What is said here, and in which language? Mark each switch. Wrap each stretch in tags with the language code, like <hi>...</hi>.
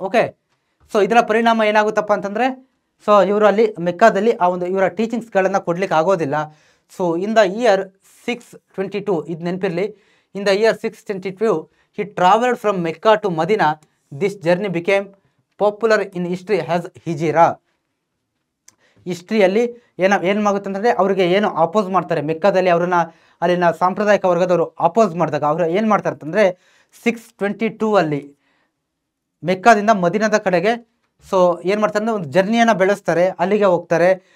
<kn>Okay, so ಇದರ ಪರಿಣಾಮ ಏನಾಗುತ್ತಪ್ಪ ಅಂತಂದರೆ ಸೊ ಇವರು ಅಲ್ಲಿ ಮೆಕ್ಕಾದಲ್ಲಿ ಆ ಒಂದು ಇವರ ಟೀಚಿಂಗ್ಸ್ಗಳನ್ನು ಕೊಡ್ಲಿಕ್ಕೆ ಆಗೋದಿಲ್ಲ.</kn> <en>so in the year 622,</en> <kn>ಇದು ನೆನಪಿರಲಿ,</kn> <en>In the year 622 he traveled from Mecca to Medina. This journey became popular in history as Hijra.</en> <kn>ಹಿಸ್ಟ್ರಿಯಲ್ಲಿ ಏನಾಗುತ್ತೆ ಅಂತಂದರೆ ಅವರಿಗೆ ಏನು ಅಪೋಸ್ ಮಾಡ್ತಾರೆ ಮೆಕ್ಕಾದಲ್ಲಿ, ಅವ್ರನ್ನ ಅಲ್ಲಿನ ಸಾಂಪ್ರದಾಯಿಕ ವರ್ಗದವರು ಅಪೋಸ್ ಮಾಡಿದಾಗ ಅವರು ಏನು ಮಾಡ್ತಾರೆ ಅಂತಂದರೆ 622 ಅಲ್ಲಿ ಮೆಕ್ಕಾದಿಂದ ಮದೀನಾದ ಕಡೆಗೆ ಸೊ ಏನು ಮಾಡ್ತಾರೆ ಅಂದರೆ ಒಂದು ಜರ್ನಿಯನ್ನು ಬೆಳೆಸ್ತಾರೆ, ಅಲ್ಲಿಗೆ ಹೋಗ್ತಾರೆ.</kn>